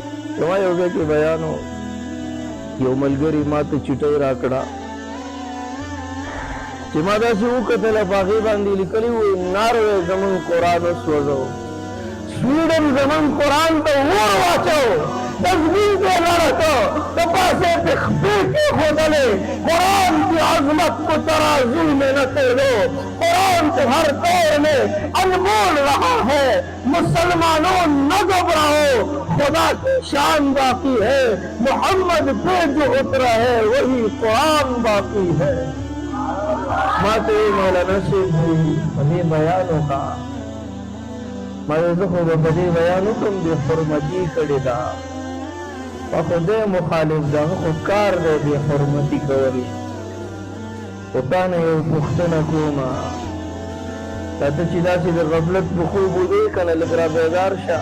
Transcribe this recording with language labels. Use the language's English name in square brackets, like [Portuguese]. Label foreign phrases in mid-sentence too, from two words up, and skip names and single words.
[Pashto] زما یو ځای کې بیان و یو ملګري ما ته چټۍ راکړه چې ما داسې وکتله په هغې باندې لیکلي وو ناروې زمونږ قرآن وسوځو سویډن زمونږ قرآن ته اور واچو تضمین پې لړه کړه د پاسې پې خپې کېښودلې [Urdu] قرآن کی عظمت کو ترازو میں نہ تولو قرآن ہر دور میں انمول رہا ہے مسلمانوں نہ گھبراؤ خدا کی شان باقی ہے محمد پہ جو اترا ہے وہی قرآن باقی ہے. [Pashto] ماته مولانا صاحب په دې بیان وکړه ما زه خو به په دې بیان وکړم بې حرمتي کړې ده په خدای مخالف ده خو کار دی بې حرمتي کول. خو تا نه یو پوښتنه کومه تا ته چې داسې د غفلت په خوب ویدې که نه لږ را بیدار شه